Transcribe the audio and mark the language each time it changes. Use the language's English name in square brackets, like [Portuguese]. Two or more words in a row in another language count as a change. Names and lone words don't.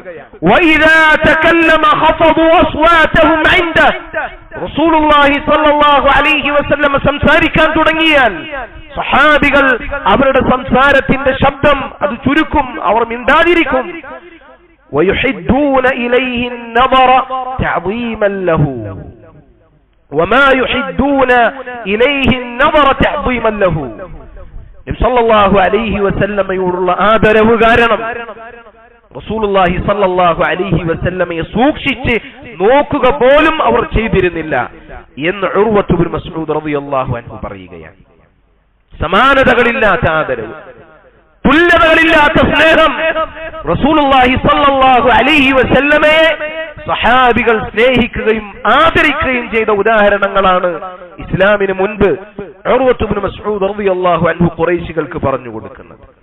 [Arabic] وإذا تكلم خفضوا أصواتهم عنده. رسول الله صلى الله عليه وسلم [Malayalam] സംസാരിക്കാൻ തുടങ്ങിയാൽ സഹാബികൾ അവരുടെ സംസാരത്തിന്റെ ശബ്ദം അത് ചുരുക്കും, അവർ മിണ്ടാതിരിക്കും. [Arabic] ويحدون إليه النظر تعظيما له وما يحدون إليه النظر تعظيما له. [Malayalam] നബി [Arabic] صلى الله عليه [Malayalam] വസല്ലമയോടുള്ള ആദരവ് കാരണം [Arabic] رسول الله صلى الله عليه [Malayalam] വസല്ലമയെ സൂക്ഷിച്ച് നോക്കുക പോലും അവർ ചെയ്തിരുന്നില്ല എന്ന് ഉർവത്ത് ഇബ്നു മസ്ഊദ് [Arabic] رضي الله عنه [Malayalam] പറയുകയാണ്. സമാനതകളില്ലാത്ത ആദരവ്, തുല്യതകളില്ലാത്ത സ്നേഹം [Arabic] رسول الله صلى الله عليه [Malayalam] വസല്ലമയെ സഹാബികൾ സ്നേഹിക്കുകയും ആദരിക്കുകയും ചെയ്ത ഉദാഹരണങ്ങളാണ് ഇസ്ലാമിന് മുൻപ് ഉർവത്ത് ഇബ്നു മസ്ഊദ് [Arabic] رضي الله عنه [Malayalam] ഖുറൈശികൾക്ക് പറഞ്ഞു കൊടുക്കുന്നത്.